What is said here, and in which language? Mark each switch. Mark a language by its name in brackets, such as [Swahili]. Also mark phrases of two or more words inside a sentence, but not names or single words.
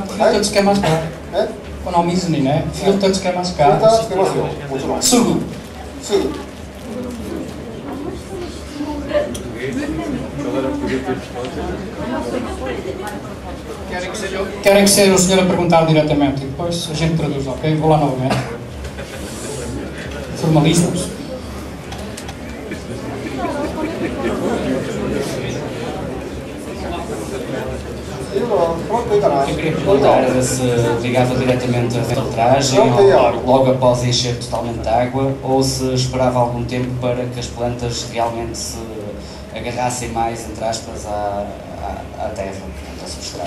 [Japanese] フィルターつけますか？この水にね、フィルターつけますか？フィルターつけますよ、もちろん。 [Portuguese] すぐ。Querem que seja o senhor a perguntar diretamente e depois a gente traduz, ok? Vou lá novamente. Formalismos. Eu queria perguntar se ligava diretamente a filtragem ou logo após encher totalmente de água, ou se esperava algum tempo para que as plantas realmente se agarrassem mais, entre aspas, à terra, ao substrato.